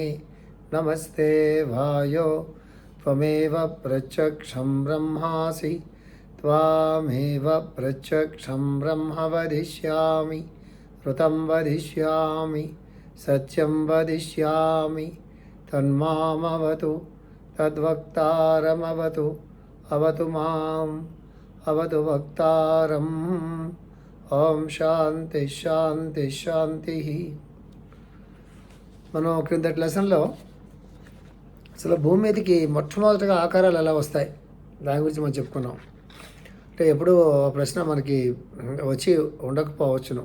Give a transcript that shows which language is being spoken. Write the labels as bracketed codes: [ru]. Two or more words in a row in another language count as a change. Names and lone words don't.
[sa] नमस्ते वायो त्वमेव प्रत्यक्षं ब्रह्मासि त्वामेव प्रत्यक्षं ब्रह्म वदिष्यामि ऋतं वदिष्यामि सत्यं वदिष्यामि तन्मामवतु तद्वक्तारमवतु अवतु माम् अवतु वक्तारम् ఓం శాంతి శాంతి శాంతి. [te] మనం క్రిందటి లెసన్లో అసలు భూమి మీదకి మొట్టమొదటిగా ఆకారాలు ఎలా వస్తాయి దాని గురించి మనం చెప్పుకున్నాం. అంటే ఎప్పుడూ ప్రశ్న మనకి వచ్చి ఉండకపోవచ్చును.